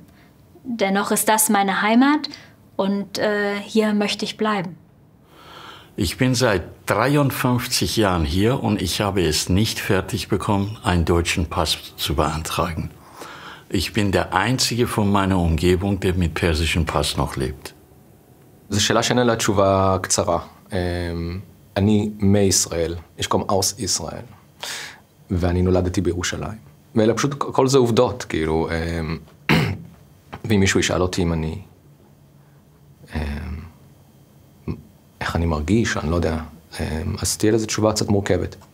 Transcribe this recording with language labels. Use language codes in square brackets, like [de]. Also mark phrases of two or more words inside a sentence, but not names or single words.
[de] Dennoch ist das meine Heimat und hier möchte ich bleiben. Ich bin seit 53 Jahren hier und ich habe es nicht fertig bekommen, einen deutschen Pass zu beantragen. Ich bin der Einzige von meiner Umgebung, der mit persischem Pass noch lebt. [he] זו שאלה שאין לה תשובה קצרה. אני מישראל, יש קום אוס ישראל, ואני נולדתי בירושלים. ואלה פשוט, כל זה עובדות, כאילו, ואם מישהו ישאל אותי אם אני, איך אני מרגיש, אני לא יודע, אז תהיה לזה תשובה קצת מורכבת.